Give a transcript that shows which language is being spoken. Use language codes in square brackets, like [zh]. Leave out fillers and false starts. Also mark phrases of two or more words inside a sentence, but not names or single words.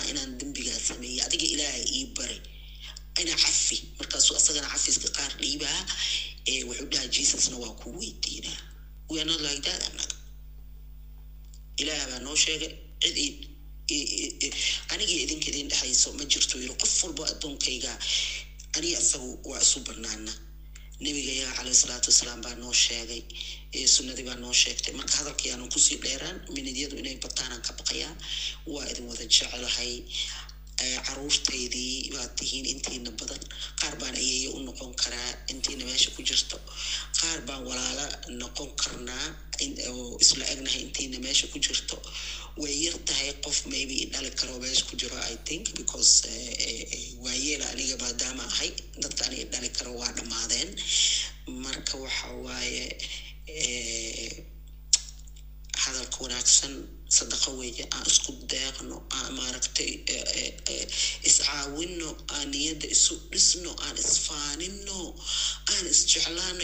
[so] inaan dambigaa sameeyay adiga ilaahay ii baray ina cafi markaasuu asagana cafiska qaar dhiibaa wuxuu dhahaa jesusna waa ku weydiinaa [en] we are not like that [so] annaga ilaah baa noo sheegay cid anigii idinka idin dhexayso ma jirto yiri qof walba addoonkayga aniga asagu waa isu banaana nabiga yaa [ar] عليه الصلاة والسلام [so] baa noo sheegay sunnadii baa noo sheegtay marka hadalkii aanan kusii dheeraan minidiyadu inay bataanaan ka baqayaa waa idin wada jecelahay caruurtaydii baad tihiin intiina badan qaar baan ayeeyo u noqon karaa intiina meesha ku jirto qaar baan walaala noqon karnaa oo isla egnahay intiina meesha ku jirto way yar tahay qof maybe dhali karo meesha ku jiro [en] I think because [so] waayeel aniga maadaama ahay dadka aniga dhali karo waa dhammaadeen marka waxa waaye hadalka wanaagsan sadaqa weeye aan isku deeqno aan maaragtay iscaawino aan niyada isu dhisno aan isfaanino aan isjeclaano